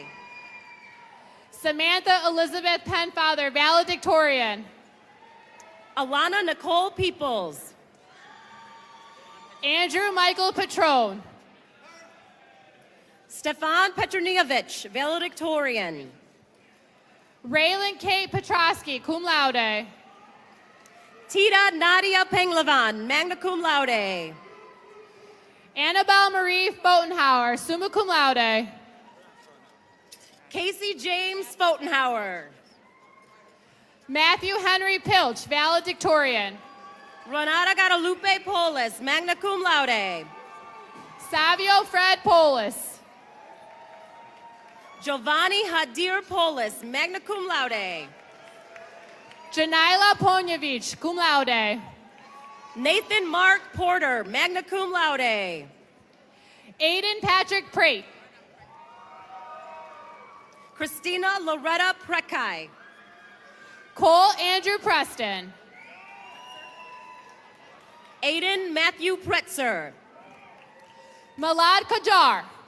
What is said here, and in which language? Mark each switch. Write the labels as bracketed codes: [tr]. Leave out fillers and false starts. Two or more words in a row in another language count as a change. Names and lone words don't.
[en] Samantha Elizabeth Penfather, valedictorian. Alana Nicole Peoples. Andrew Michael Patron. Stefan Petronievich, valedictorian. Raylan Kate Petrosky, [la] cum laude. [en] Tita Nadia Penglavan, [la] magna cum laude. [en] Annabelle Marie Fotenhauer, [la] summa cum laude. [en] Casey James Fotenhauer. Matthew Henry Pilch, valedictorian. Renata Guadalupe Polis, [la] magna cum laude. [en] Savio Fred Polis. Giovanni Hadir Polis, [la] magna cum laude. [en] Janila Ponjevich, [la] cum laude. [en] Nathan Mark Porter, [la] magna cum laude. [en] Aiden Patrick Prate. Christina Loretta Prekai. Cole Andrew Preston. Aiden Matthew Pretzer. Malad Kajar.